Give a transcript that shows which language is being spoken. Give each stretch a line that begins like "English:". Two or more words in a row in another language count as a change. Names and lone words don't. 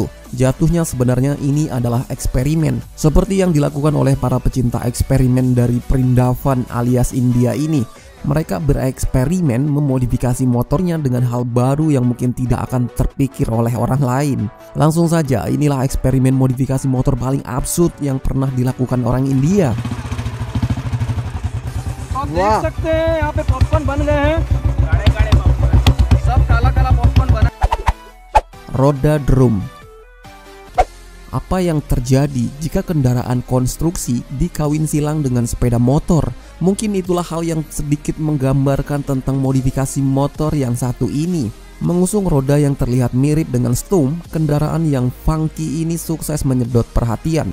Indonesian: Jatuhnya sebenarnya ini adalah eksperimen, seperti yang dilakukan oleh para pecinta eksperimen dari Vrindavan alias India ini. Mereka bereksperimen memodifikasi motornya dengan hal baru yang mungkin tidak akan terpikir oleh orang lain. Langsung saja, inilah eksperimen modifikasi motor paling absurd yang pernah dilakukan orang India.
Hindi: देख सकते हैं यहाँ पे पॉपकॉर्न बन गए हैं, काले पॉपकॉर्न, सब काला पॉपकॉर्न बना।
Indonesian: Roda drum. Apa yang terjadi jika kendaraan konstruksi dikawin silang dengan sepeda motor? Mungkin itulah hal yang sedikit menggambarkan tentang modifikasi motor yang satu ini. Mengusung roda yang terlihat mirip dengan stump, kendaraan yang funky ini sukses menyedot perhatian.